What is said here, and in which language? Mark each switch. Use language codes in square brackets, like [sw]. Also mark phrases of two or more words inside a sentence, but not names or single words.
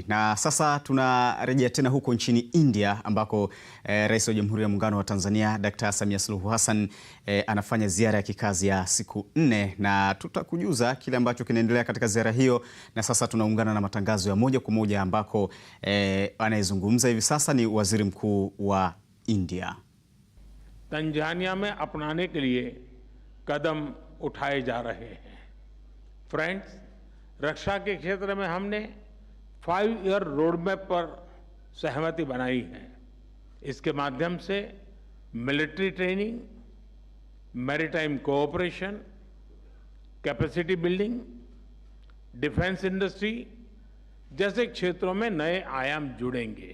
[sw] Na sasa tunarejea tena huko nchini India ambako Rais wa Jamhuri ya Muungano wa Tanzania Dr. Samia Suluhu Hassan anafanya ziara ya kikazi ya siku 4 na tutakujuza kile ambacho kinaendelea katika ziara hiyo. Na sasa tunaungana na matangazo ya moja kwa moja ambako anayezungumza hivi sasa ni Waziri Mkuu wa India. [hi] तंजानिया में अपनाने के लिए कदम उठाए जा रहे हैं। फ्रेंड्स, रक्षा के क्षेत्र में हमने [en] 5-year roadmap [hi] पर सहमति बनाई है। इसके माध्यम से [en] military training, maritime cooperation, capacity building, defence industry [hi] जैसे क्षेत्रों में नए आयाम जुड़ेंगे।